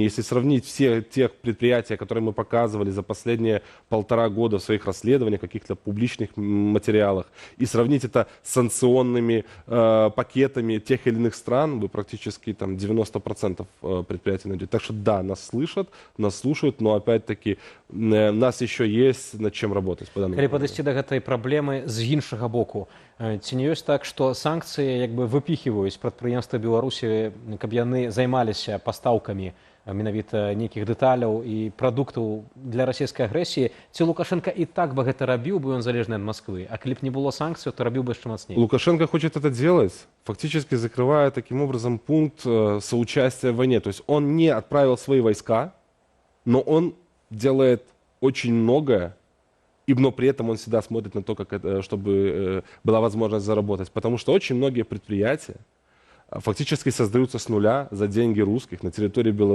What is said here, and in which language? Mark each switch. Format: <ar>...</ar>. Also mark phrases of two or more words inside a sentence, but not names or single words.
<ru>Если сравнить все тех предприятия, которые мы показывали за последние 1,5 года в своих расследованиях, каких-то публичных материалах, и сравнить это с санкционными пакетами тех или иных стран, вы практически там 90% предприятий найдете. Так что да, нас слышат, нас слушают, но опять-таки нас еще есть над чем работать.</ru> <be>Калі падысці да гэтай праблемы з іншага боку, ці не ёсць так, што санкцыі як бы выпіхіваюць прадпрыемствы Беларусі, каб яны займаліся пастаўкамі менавіта нейкіх дэталяў і прадуктаў для расійскай агрэсіі? Ці Лукашенко і так бы гэта рабіў, бы ён залежны ад Москвы, а калі б не было санкцый, то рабіў бы яшчэ мацней?</be> <ru>Лукашенко хочет это делать, фактически закрывая таким образом пункт соучастия в войне. То есть он не отправил свои войска, но он делает очень многое, но при этом он всегда смотрит на то, чтобы была возможность заработать. Потому что очень многие предприятия фактически создаются с нуля за деньги русских на территории Беларуси.</ru>